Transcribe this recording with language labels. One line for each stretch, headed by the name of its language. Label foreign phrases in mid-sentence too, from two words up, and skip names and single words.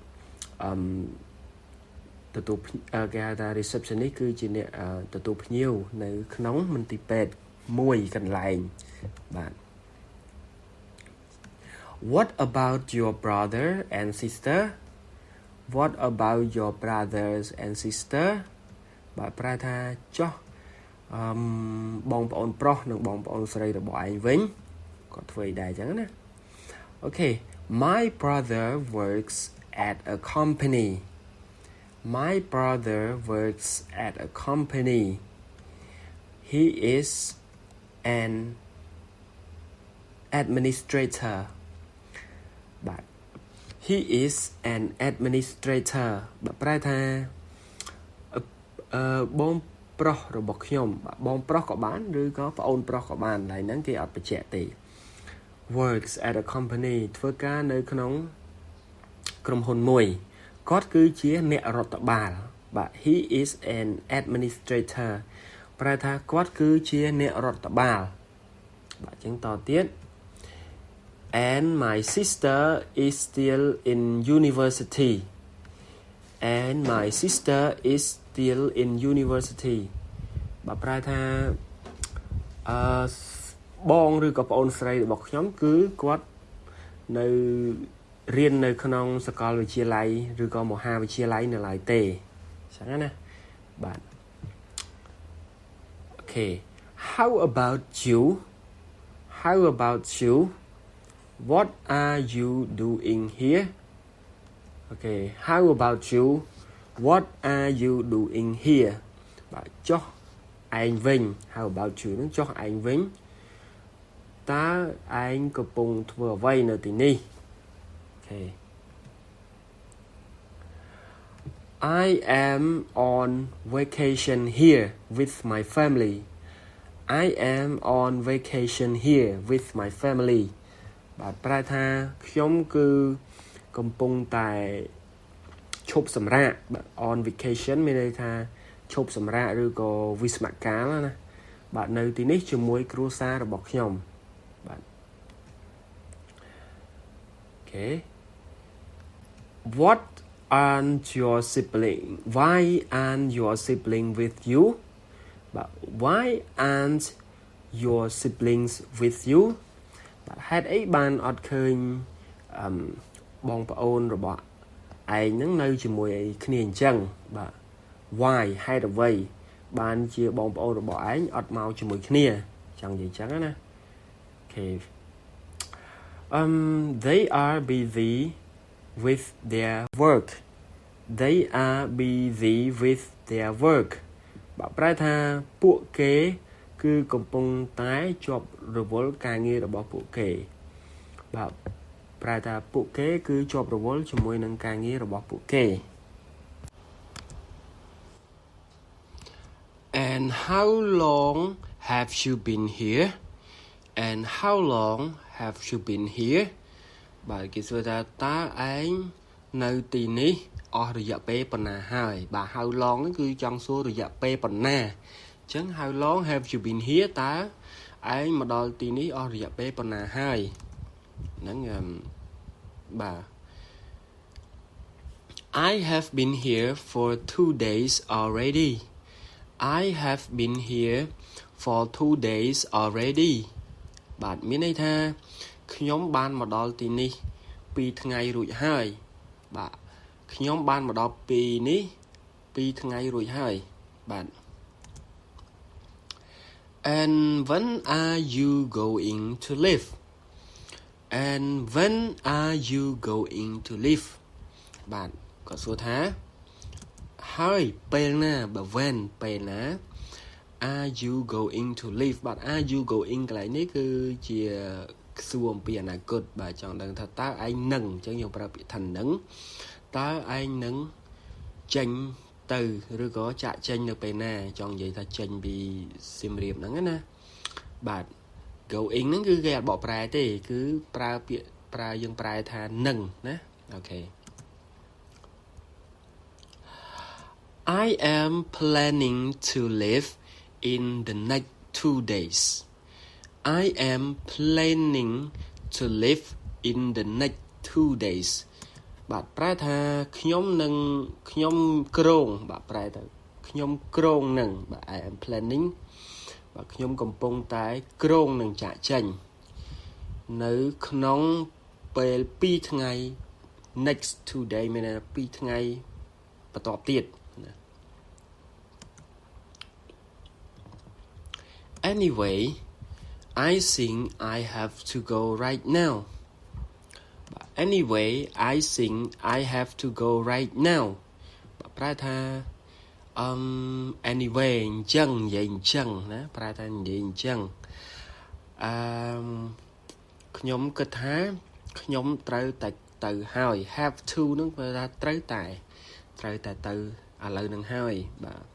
Khmer: ទទួលគេហៅថា receptionist គឺជាអ្នកទទួលភ្ញៀវនៅក្នុងមន្ទីរពេទ្យមួយកន្លែងបាទ
English: What about your brother and sister What about your brothers and sister
Khmer: បាទប្រែថាចុះបងប្អូនប្រុសនិងបងប្អូនស្រីរបស់ឯងវិញគាត់ធ្វើអីដែរអញ្ចឹងណា
English: Okay My brother works at a company My brother works at a company He is an
Khmer: administrator បាទ
English: He is an administrator
Khmer: បាទប្រែថាបងប្រុសរបស់ខ្ញុំបងប្រុសក៏បានឬក៏ ប្អូនប្រុសក៏បានឡើយហ្នឹងគេអត់បញ្ជាក់ទេ
English: works at a company
Khmer: ធ្វើការនៅក្នុងក្រុមហ៊ុនមួយគាត់គឺជាអ្នករដ្ឋបាលបាទ
English: he is an administrator
Khmer: ប្រែថាគាត់គឺជាអ្នករដ្ឋបាលបាទអញ្ចឹងតទៀត
English: and my sister is still in university and my sister is still in university
Khmer: បាទប្រែថា បងឬក៏ប្អូនស្រីរបស់ខ្ញុំគឺគាត់នៅរៀននៅក្នុងសាកលវិទ្យាល័យឬក៏មហាវិទ្យាល័យនៅឡើយទេអញ្ចឹងណាបាទ
English: Okay How about you What are you doing here Okay How about you What are you doing here
Khmer: បាទចុះឯងវិញ
English: How about you
Khmer: នឹងចុះឯងវិញតើឯងកំពុងធ្វើអ្វីនៅទីនេះ
English: Okay I am on vacation here with my family I am on vacation here with my family
Khmer: បាទប្រែថាខ្ញុំគឺកំពុងតែឈប់សម្រាក
English: on vacation
Khmer: មានន័យថាឈប់សម្រាកឬក៏វិស្សមកាលណាបាទនៅទីនេះជាមួយគ្រួសាររបស់ខ្ញុំបាទ
English: Okay Why aren't your sibling with you បាទ Why aren't your siblings with you
Khmer: បាទហេតុអីបានអត់ឃើញបងប្អូនរបស់ឯងហ្នឹងនៅជាមួយគ្នាអញ្ចឹងបាទ Why ហេតុអ្វីបានជាបងប្អូនរបស់ឯងអត់មកជាមួយគ្នាចង់និយាយអញ្ចឹងណា Okay
English: They are busy with their work They are busy with their work
Khmer: បាទប្រែថាពួកគេគឺកំពុងតែជាប់រវល់ការងាររបស់ពួកគេបាទប្រែថាពួកគេគឺជាប់រវល់ជាមួយនឹងការងាររបស់ពួកគេ
English: And how long have you been here And how long have you been here
Khmer: បាទគេសួរថាតើឯងនៅទីនេះអស់រយៈពេលប៉ុណ្ណាហើយបាទ
English: how long
Khmer: ហ្នឹងគឺចង់សួររយៈពេលប៉ុណ្ណាអញ្ចឹង
English: how long have you been here
Khmer: តើឯងមកដល់ទីនេះអស់រយៈពេលប៉ុណ្ណាហើយហ្នឹងបាទ
English: I have been here for 2 days already I have been here for 2 days already
Khmer: បាទមានន័យថាខ្ញុំបានមកដល់ទីនេះ2ថ្ងៃរួចហើយបាទខ្ញុំបាន មកដល់ពីនេះ2ថ្ងៃរួចហើយបាទ
English: and when are you going to leave and when are you going to leave
Khmer: បាទគាត់សួរថាហើយពេលណា បើ when ពេលណា
English: are you going to leave
Khmer: បាទ
English: are you going
Khmer: កន្លែងនេះគឺជាសួរអំពីអនាគតបាទចង់ដឹងថាតើឯងនឹងអញ្ចឹងយើងប្រើពាក្យថានឹងតើឯងនឹងចេញទៅឬក៏ចាក់ចេញនៅពេលណាចង់និយាយថាចេញពីសៀមរាបហ្នឹងណាបាទ going ហ្នឹងគឺគេអត់បកប្រែទេគឺប្រើពាក្យប្រើយើងប្រែថានឹងណាអូខេ
English: I am planning to leave in the next 2 days I am planning to live in the next 2 days
Khmer: បាទប្រែថាខ្ញុំក្រងបាទប្រែទៅខ្ញុំក្រងនឹងបាទ
English: I am planning
Khmer: បាទខ្ញុំកំពុងតែក្រងនឹងចាក់ចេញនៅក្នុងពេល2ថ្ងៃ
English: next 2 day
Khmer: មាន2ថ្ងៃបន្ទាប់ទៀតណា
English: Anyway I think I have to go right now Anyway I think I have to go right now
Khmer: ប្រែថា
English: anyway
Khmer: អញ្ចឹងនិយាយអញ្ចឹងណាប្រែថានិយាយអញ្ចឹង ខ្ញុំគិតថាខ្ញុំត្រូវតែទៅហើយ
English: have to
Khmer: នឹងប្រែថាត្រូវតែទៅឥឡូវនឹងហើយបាទ